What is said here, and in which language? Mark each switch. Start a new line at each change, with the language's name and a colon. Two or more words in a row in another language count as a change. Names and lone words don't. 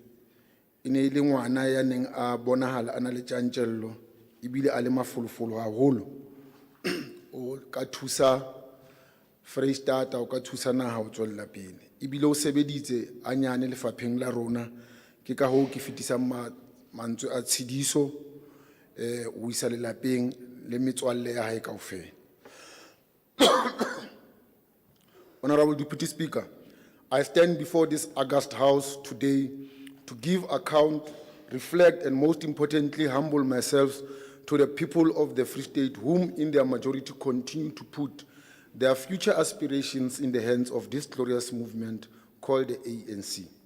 Southern Sotho: Ine ile ngwana ya neng a bonahala ana le tjantjello ebile a le mafolofolo haholo o ka thusa Freistata o ka thusa naha ho tswella pele ebile o sebeditse anyane lefapheng la rona ke ka ho ke fetisang mantswe a tshidiso o isa lelapeng le metswalle ya hae kaofela.
English: Honorable Deputy Speaker, I stand before this august house today to give account, reflect, and most importantly, humble myself to the people of the Free State, whom in their majority continue to put their future aspirations in the hands of this glorious movement called the ANC.